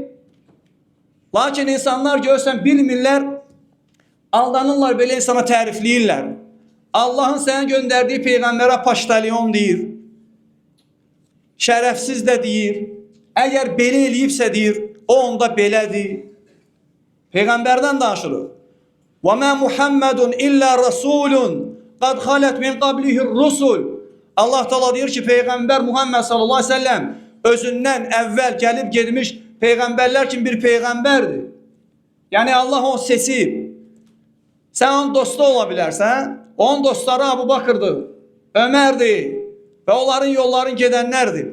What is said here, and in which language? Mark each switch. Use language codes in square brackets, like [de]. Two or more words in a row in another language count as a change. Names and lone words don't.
[az] Lakin insanlar görsən bilmirlər, aldanırlar, belə insana tərifləyirlər. Allahın sənə göndərdiyi Peyğəmbərə paştalyon deyir. Şərəfsiz də deyir. Əgər belə eləyibsə deyir, o onda belədir. Peyğəmbərdən danışılır. [ar] وَمَا مُحَمَّدٌ إِلَّا رَسُولٌ قَدْ خَلَتْ مِنْ قَبْلِهِ الرُّسُلُ [az] Allah Teala deyir ki, Peyğəmbər Muhammed [ar] صلى الله عليه وسلم [az] özündən əvvəl gəlib gedmiş Peyğəmbərlər kimi bir Peyğəmbərdir. Yəni Allah onu seçib. Sən onun dostu ola bilərsən. Onun dostları Abu Bakırdır, Ömərdir və onların yolların gedənlərdir.